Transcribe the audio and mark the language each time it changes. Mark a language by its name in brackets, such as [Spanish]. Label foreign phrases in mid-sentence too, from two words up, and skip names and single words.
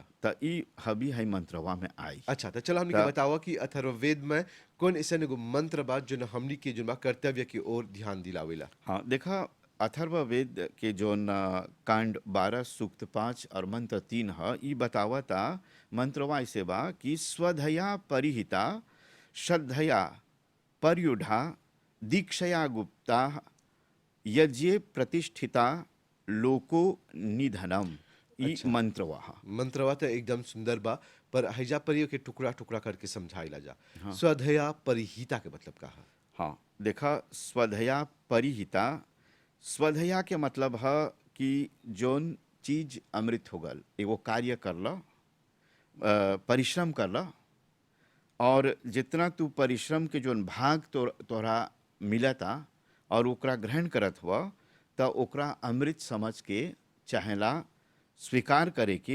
[Bhojpuri] त ई हबी है मंत्रवा में आई। अच्छा तो चलो हमनी के त बतावा कि अथर्ववेद में कौन ऐसा एगो मंत्र बा जो हमनी के जोन बा कर्तव्य की ओर ध्यान दिलावेला। हाँ देखा, अथर्ववेद के जोन कांड 12 सूक्त 5 और मंत्र 3 है, ई बतावता मंत्रवा ऐसे बा कि [Sanskrit] स्वधया परिहिता श्रद्धया पर्युढ़ा दीक्षया गुप्ता यज्ञे प्रतिष्ठिता लोको निधनम। [Bhojpuri] ई अच्छा मंत्रवा है। मंत्रवा तो एकदम सुंदर बा पर हैजा पर के टुकड़ा टुकड़ा करके समझाइला जा। हाँ [Sanskrit] स्वधया परिहिता [Bhojpuri] के मतलब का है? हाँ देखा, [Sanskrit] स्वधया परिहिता, [Bhojpuri] स्वधया के मतलब है कि जोन चीज अमृत हो गल, एगो कार्य करला, परिश्रम करला, और जितना तू परिश्रम के जोन भाग तोहरा मिलता और ओकरा ग्रहण करत हुआ, त ओकरा अमृत समझ के चाहेला स्वीकार करे के।